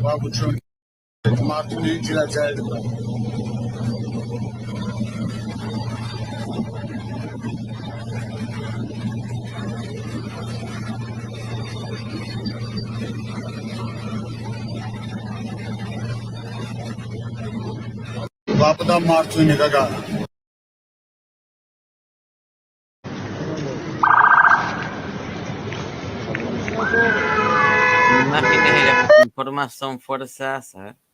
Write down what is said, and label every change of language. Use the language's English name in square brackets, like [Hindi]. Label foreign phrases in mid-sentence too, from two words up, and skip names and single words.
[Azerbaijani] Bax, bu köhnə. Martinin girəcəyidir. Bax, bu da Martini qaqa. [Spanish] Imágenes de las que se informa son fuerzas, a ver.